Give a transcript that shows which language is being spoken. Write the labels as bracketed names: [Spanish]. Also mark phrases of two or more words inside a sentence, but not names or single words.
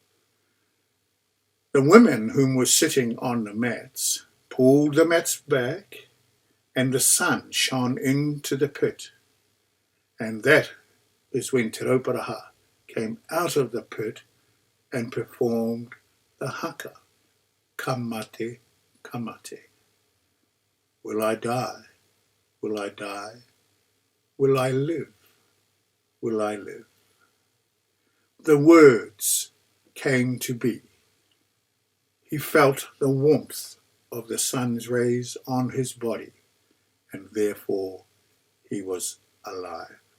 [English] The women whom were sitting on the mats pulled the mats back, and the sun shone into the pit. And that is when Te Rauparaha came out of the pit and performed the haka, [Māori] kamate, kamate. [English] Will I die? Will I die? Will I live? Will I live? The words came to be. He felt the warmth of the sun's rays on his body, and therefore he was alive.